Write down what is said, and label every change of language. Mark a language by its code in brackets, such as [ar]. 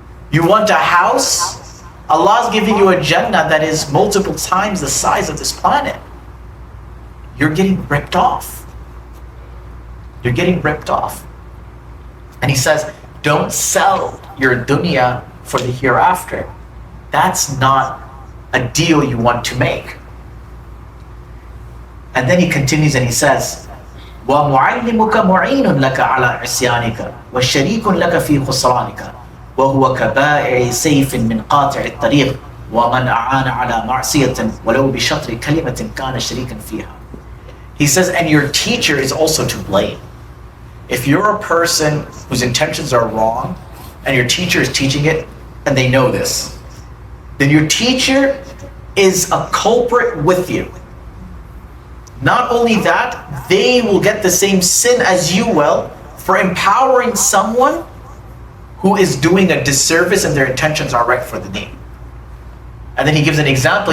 [en] You want a house? Allah's giving you a Jannah that is multiple times the size of this planet. You're getting ripped off. You're getting ripped off. And he says, don't sell your dunya for the hereafter. That's not a deal you want to make. [ar] And then he continues and he says, وَمُعَلِّمُكَ مُعِينٌ لَكَ عَلَىٰ عِصْيَانِكَ وَشَرِيكٌ لَكَ فِي خُسْرَانِكَ وَهُوَ كَبَائِعِ سَيْفٍ مِّن قَاطِعِ الطَّرِيقِ وَمَنْ أَعَانَ عَلَىٰ مَعْصِيَةٍ وَلَوْ بِشَطْرِ كَلِمَةٍ كَانَ شَرِيكًا فِيهَا. [en] He says, and your teacher is also to blame. If you're a person whose intentions are wrong and your teacher is teaching it and they know this, then your teacher is a culprit with you. Not only that, they will get the same sin as you will for empowering someone who is doing a disservice and their intentions are right for the deen. And then he gives an example.